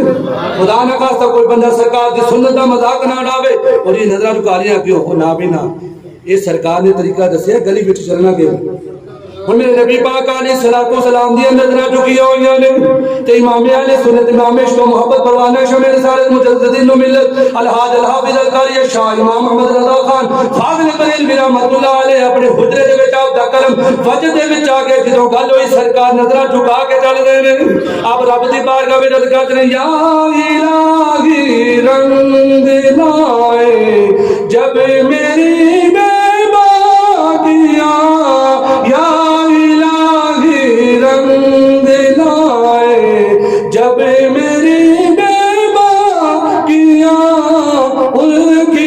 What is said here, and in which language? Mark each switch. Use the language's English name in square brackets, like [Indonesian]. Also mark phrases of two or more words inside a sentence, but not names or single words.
[Punjabi] خدا نہ خواستہ کوئی بندہ سرکار دی سنت دا مذاق نہ اڑاوے اور یہ نظراں جھکا لیا کیوں ہو نا بھی نا، یہ سرکار نے طریقہ دسیا گلی وچ چلنا کے. ہن میرے نبی پاک [Arabic] عليه الصلاة والسلام [Punjabi] دی نظراں جھکیاں ہوئیاں نے تے امام اہل سنت امام عشق محبت پروانہ شمع رسالت مجدد دین ملت الحاج الحافظ القاری شاہ امام محمد رضا خان فاضل بریلوی [Arabic] رحمة الله عليه [Punjabi] اپنے حجرے دے وچ آپدا قلم وجد دے وچ آ کے جدوں گل ہوئی سرکار نظراں جھکا کے چلدے نے. اب رب دی بارگاہ وچ عرض کردے نے [Urdu] یا الٰہی رنگ لائے جب میری بیباکیاں یا رنگ لائے جب میری بیباکیاں ان کی